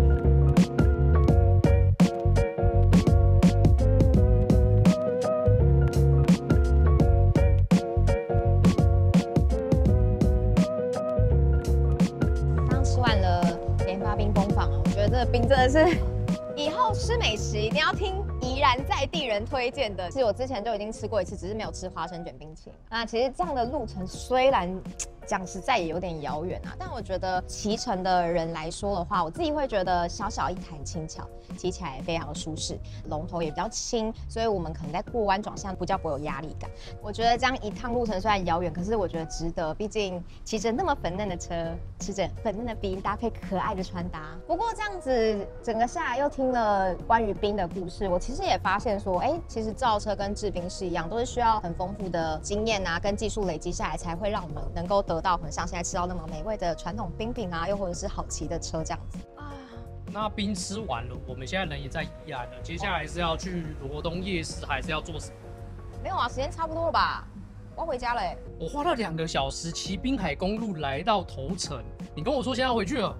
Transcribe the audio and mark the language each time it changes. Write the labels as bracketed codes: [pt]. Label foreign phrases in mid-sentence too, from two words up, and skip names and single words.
[zh] 剛吃完了聯發兵工坊，我覺得這個冰真的是以後吃美食一定要聽宜宜蘭在地人推薦的，其實我之前就已經吃過一次，只是沒有吃花生卷冰淇淋。那其實這樣的路程雖然講實在也有點遙遠啊，但我覺得騎乘的人來說的話，我自己會覺得小小一台輕巧，騎起來非常的舒適，龍頭也比較輕，所以我們可能在過彎轉向比較不會有壓力感。我覺得這樣一趟路程雖然遙遠，可是我覺得值得，畢竟騎着那麼粉嫩的車，吃着粉嫩的冰，搭配可愛的穿搭。不過這樣子整個下來又聽了關於冰的故事，我其實也發現說，其實造車跟制冰是一樣，都是需要很豐富的經驗啊，跟技術累積下來，才會讓我們能夠得到可能像現在吃到那麼美味的傳統冰品啊，又或者是好騎的車這樣子。那冰吃完了，我們現在人也在宜蘭了，接下來是要去羅東夜市，還是要做什麼？沒有啊，時間差不多了吧？我要回家了。我花了2個小時騎濱海公路來到頭城，你跟我說現在要回去了？